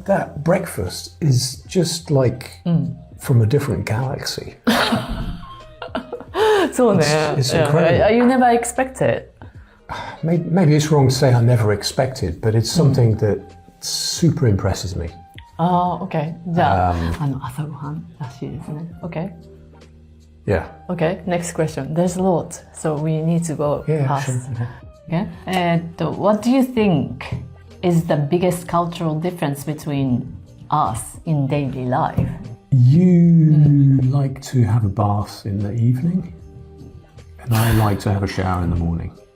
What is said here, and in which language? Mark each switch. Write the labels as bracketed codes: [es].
[en] That breakfast is just like from a different galaxy. [ja] そうね。 [en] It's incredible. Yeah. You never expected. Maybe it's wrong to say I never expected, but it's something that super impresses me. OK. [ja] じゃあ、朝ごはんらしいですね。 [en] OK. Yeah. OK. Next question. There's a lot, so we need to go Yeah, fast. sure. Okay. What do you think is the biggest cultural difference between us in daily life? You like to have a bath in the evening, and I like to have a shower in the morning.